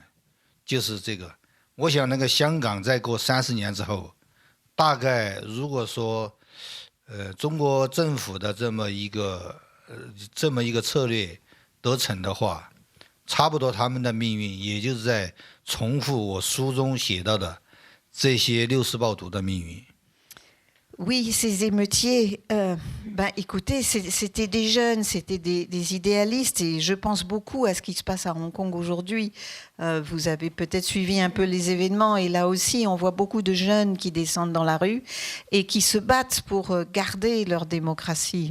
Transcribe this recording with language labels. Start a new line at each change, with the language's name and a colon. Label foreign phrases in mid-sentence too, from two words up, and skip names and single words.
Chinese: 就是这个，我想那个香港再过30年之后，大概如果说，中国政府的这么一个策略得逞的话，差不多他们的命运也就是在重复我书中写到的这些六四暴徒的命运。
French: Oui, ces émeutiers, écoutez, c'était des jeunes, c'était des idéalistes, et je pense beaucoup à ce qui se passe à Hong Kong aujourd'hui. Vous avez peut-être suivi un peu les événements, et là aussi, on voit beaucoup de jeunes qui descendent dans la rue et qui se battent pour garder leur démocratie.